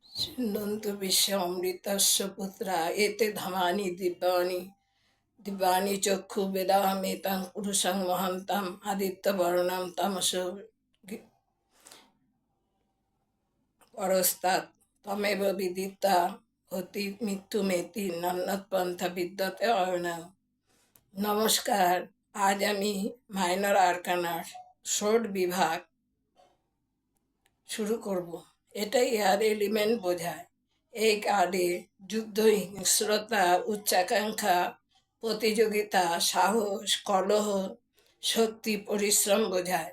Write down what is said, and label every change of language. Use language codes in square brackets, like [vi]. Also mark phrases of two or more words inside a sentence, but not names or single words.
[sa] সিন্ধন্তু বিশ্ব অমৃতস্য পুত্রা এতে ধামানি দিব্যানি দিব্যানি চক্ষু বেদাহমেতাং পুরুষং মহান্তাম আদিত্য বর্ণাম তামস পরস্তাৎ তমেব বিদিতা অতি মৃত্যুমেতি নান্যৎপন্থা বিদ্যতে অয়নাং। [bn] নমস্কার, আজ আমি মাইনর আরকানার ষোড় বিভাগ শুরু করব। এটাই [en] air element [bn] বোঝায়। এই কার্ডে যুদ্ধ, হিংস্রতা, উচ্চাকাঙ্ক্ষা, প্রতিযোগিতা, সাহস, কলহ, শক্তি, পরিশ্রম বোঝায়।